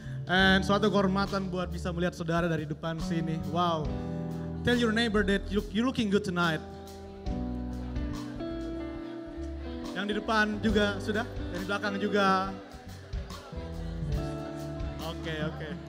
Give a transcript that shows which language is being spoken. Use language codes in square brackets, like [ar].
[id] And suatu kehormatan buat bisa melihat saudara dari depan sini. Wow. [en] Tell your neighbor that you're looking good tonight. [id] Yang di depan juga sudah, yang di belakang juga. Oke.